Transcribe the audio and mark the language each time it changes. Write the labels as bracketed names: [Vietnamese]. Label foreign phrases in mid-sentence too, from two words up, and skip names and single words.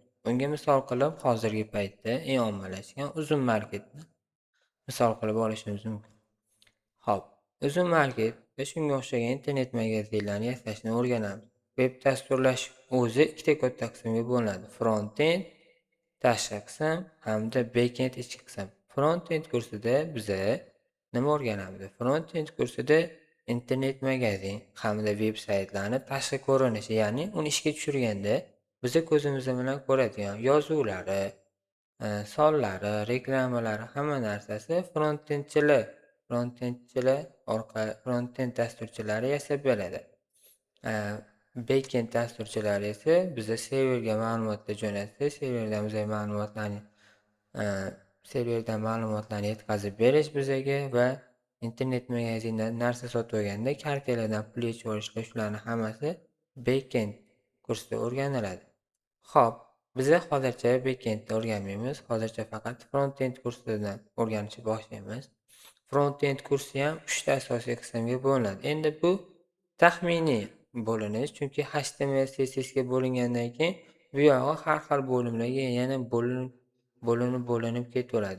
[Uzbek] Bunga misol qilib hozirgi paytda eng ommalashgan Uzum marketni misol qilib olishimiz mumkin. Xo'p, Uzum market va shunga o'xshagan internet magazinlarni yasashni o'rganamiz. Veb dasturlash o'zi ikkita katta qismga bo'linadi: front-end tashqi qism hamda back-end ichki qism. Front-end kursida biza nima o'rganamiz? Front-end kursida internet magazin hamda veb-saytlarni tashqi ko'rinishi, ya'ni uni ishga tushirganda biza ko'zimiz bilan ko'radigan yozuvlari, sonlari, reklamalari, hamma narsasi front-end dasturchilari yasab beradi. Back-end dasturchilari esa biza serverga ma'lumotlar jo'natsa, serverdan ma'lumotlarni yetkazib berish bizaga va internet magazindan narsa sotib olganda kartalardan pul yechib olishlar, shularni hammasi back-end kursda o'rganiladi. Xo'p, biza hozircha back-endni o'rganmaymiz. Hozircha faqat front-end kursidan o'rganishni boshlaymiz. Front-end kursi ham 3 ta asosiy qismga bo'linadi. Endi bu taxminiy bo'linish, chunki HTML, CSS ga bo'lingandan keyin bu yog'i har xil bo'limlarga yana bo'linib ketaveradi.